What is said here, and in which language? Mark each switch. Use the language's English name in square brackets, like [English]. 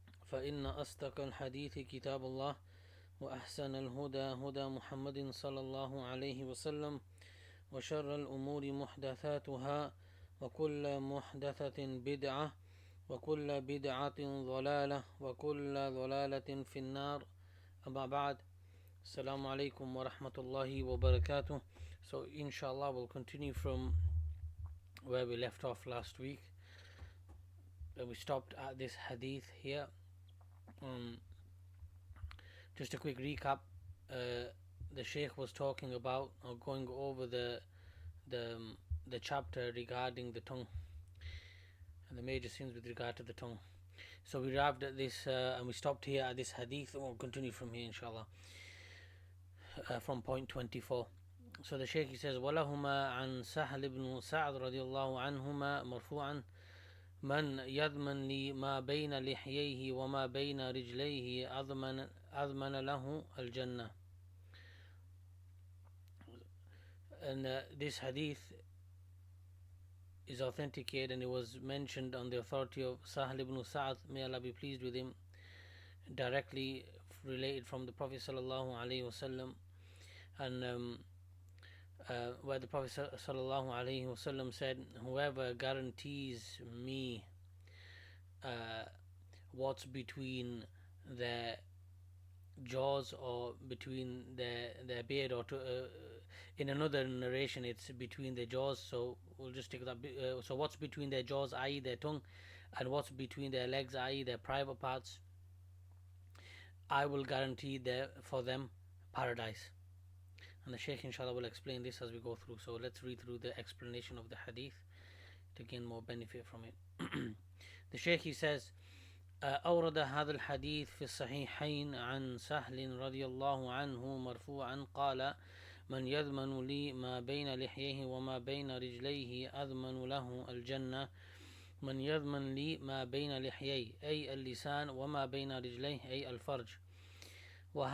[Arabic] فإن أصدق الحديث كتاب الله وأحسن الهدى هدى محمد صلى الله عليه وسلم وشر الأمور محدثاتها وكل محدثة بدعة وكل بدعة ضلالة وكل ضلالة في النار أما بعد السلام عليكم ورحمة الله وبركاته. [English] So inshallah we'll continue from where we left off last week. We stopped at this hadith here. Just a quick recap. The Shaykh was talking about or going over the chapter regarding the tongue and the major sins with regard to the tongue. So we arrived at this and we stopped here at this hadith, and we'll continue from here inshallah from point 24. So the Shaykh says [Arabic] وَلَهُمَا عَنْ سَهْلِ بْنُ سَعْدٍ رَضِيَ اللَّهُ عَنْهُمَا مَرْفُوعًا من يضمن لي ما بين لحييه وما بين رجليه أضمن له الجنة. [English] And this hadith is authenticated, and it was mentioned on the authority of Sahl ibn Sa'd, may Allah be pleased with him, directly related from the Prophet sallallahu alaihi wasallam, and where the Prophet sallallahu alaihi wasallam said, whoever guarantees me what's between their jaws or between their beard, or in another narration it's between their jaws, so we'll just take that. So what's between their jaws, i.e. their tongue, and what's between their legs, i.e. their private parts, I will guarantee for them paradise. And the Shaykh inshallah will explain this as we go through. So let's read through the explanation of the hadith to gain more benefit from it. The Shaykh, he says, [Arabic] أورد هذا الحديث في الصحيحين عن سهل رضي الله عنه مرفوعا قال من يضمن لي ما بين لحييه وما بين رجليه أضمن له الجنة. من يضمن لي ما بين لحييه أي اللسان وما بين رجليه أي الفرج.